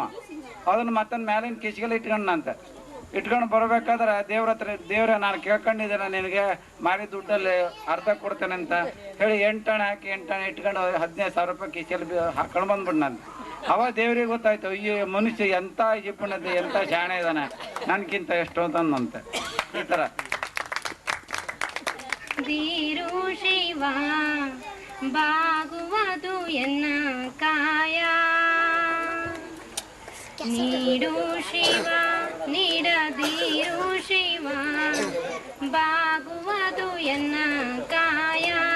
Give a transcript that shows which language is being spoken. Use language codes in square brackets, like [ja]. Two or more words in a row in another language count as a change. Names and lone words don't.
[kn] ಅದನ್ನು ಮತ್ತೊಂದು ಮೇಲಿನ ಕಿಸಿಗೆಲ್ಲಿ ಇಟ್ಕೊಂಡಂತೆ. ಇಟ್ಕೊಂಡು ಬರಬೇಕಾದ್ರೆ ದೇವ್ರ ಹತ್ರ, ದೇವ್ರೆ ನಾನು ಕೇಳ್ಕೊಂಡಿದ್ದೇನೆ ನಿನಗೆ ಮಾರಿ ದುಡ್ಡಲ್ಲಿ ಅರ್ಧ ಕೊಡ್ತೇನೆ ಅಂತ ಹೇಳಿ 8 ಅಣೆ ಹಾಕಿ 8 ಅಣೆ ಇಟ್ಕೊಂಡು 15,000 ರೂಪಾಯಿ ಕಿಸಿಯಲ್ಲಿ ಹಾಕೊಂಡು ಬಂದ್ಬಿಟ್ಟು ನಾನು. ಅವಾಗ ದೇವ್ರಿಗೆ ಗೊತ್ತಾಯ್ತು, ಈ ಮನುಷ್ಯ ಎಂಥ ಜಿಪ್ಪಣದ, ಎಂಥ ಶಾಣೆ ಇದ್ದಾನೆ, ನನಗಿಂತ ಎಷ್ಟು ಅಂತಂದಂತೆ. ಈ ಥರ ನೀಡದಿರು ಶಿವ ಬಾಗುವುದು ಎನ್ನ ಕಾಯ ನೀಡು ಶಿವ ನೀಡದಿರು ಶಿವ ಬಾಗುವುದು ಎನ್ನ ಕಾಯ